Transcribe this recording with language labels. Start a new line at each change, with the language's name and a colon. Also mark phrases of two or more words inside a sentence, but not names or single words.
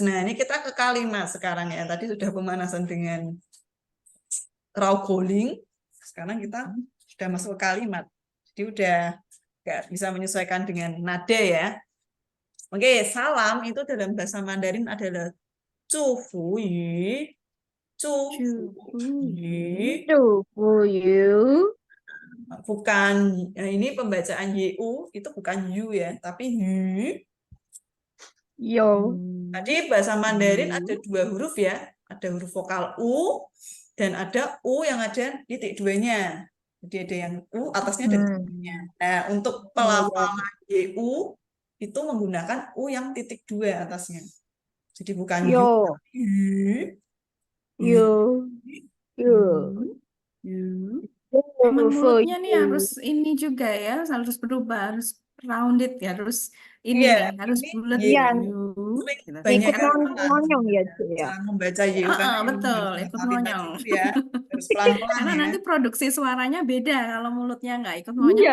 Indonesian: Nah, ini kita ke kalimat sekarang ya. Tadi sudah pemanasan dengan Raugoling. Sekarang kita sudah masuk ke kalimat. Jadi udah nggak bisa menyesuaikan dengan nada ya. Oke, salam itu dalam bahasa Mandarin adalah
Chinese: 祝福语，祝福语，祝福语
Indonesian: bukan ini pembacaan yu itu bukan yu ya, tapi yu.
Chinese: 有
Indonesian: Tadi bahasa Mandarin ada 2 huruf ya, ada huruf vokal u dan ada u yang ada titik 2-nya. Jadi ada yang u atasnya ada titik 2-nya. Nah, untuk pelafalan yu itu menggunakan u yang titik 2 atasnya. Jadi bukan yu,
Chinese: 有
Indonesian: tapi yu.
Chinese: 有有
Indonesian: Emang
Chinese: 祝福
Indonesian: mulutnya nih
Chinese: 语
Indonesian: harus ini juga ya, harus berubah, harus rounded ya, harus ini Iya, nih, harus ini bulat yu. Iya, Sering gitu. banyak ikut yang salah nonyong ya Cik ya. cara membaca yu karena emang Betul, harus ikut hafalin tadi monyong. itu ya, harus pelan-pelan Karena ya, nanti produksi suaranya beda kalau mulutnya nggak ikut monyong,